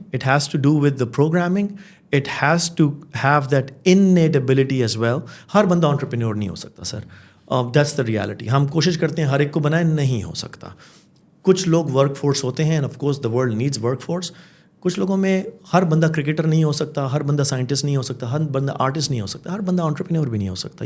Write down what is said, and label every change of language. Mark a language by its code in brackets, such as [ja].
[en] It has to do with the programming. It has to have that innate ability as well. [ur] ہر بندہ entrepreneur نہیں ہو سکتا سر. [en] That's the reality. [ur] ہم کوشش کرتے ہیں ہر ایک کو بنائیں, نہیں ہو سکتا. کچھ لوگ ورک فورس ہوتے ہیں, [en] and of course the world needs work force. [ur] کچھ لوگوں میں ہر بندہ کرکٹر نہیں ہو سکتا, ہر بندہ سائنٹسٹ نہیں ہو سکتا, ہر بندہ آرٹسٹ نہیں ہو سکتا, ہر بندہ entrepreneur بھی نہیں ہو سکتا.